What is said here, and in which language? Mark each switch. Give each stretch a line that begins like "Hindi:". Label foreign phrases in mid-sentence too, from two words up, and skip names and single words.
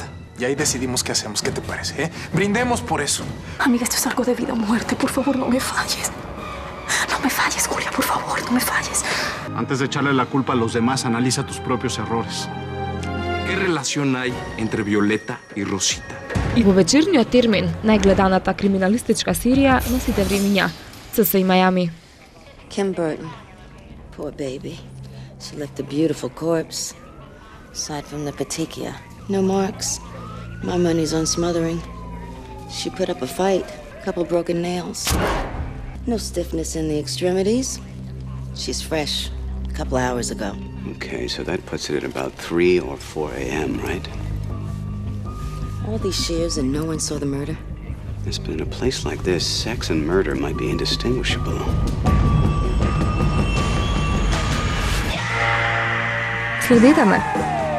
Spanish: Y ahí decidimos qué hacemos. ¿Qué te parece, eh? Brindemos por eso. Amiga, esto es algo de vida o muerte. Por favor, no me falles. No me falles, Julia, por favor, no me falles. Antes de echarle la culpa a los demás, analiza tus propios errores. ¿Qué relación hay entre Violeta y Rosita?
Macedonian: Во вечерниот термин, најгледаната криминалистичка серија носите времиња. CSI Miami.
English: Kim Burton. Poor baby. She left a beautiful corpse. Aside from the petechia. No marks. My money's on smothering. She put up a fight. A couple broken nails. No stiffness in the extremities. She's fresh. A couple hours ago. Okay, so that puts it at about 3 or 4 a.m., right? All these shears and no one saw the murder? Yes, but in a place like this, sex and murder might be indistinguishable.
Macedonian: Следете ме.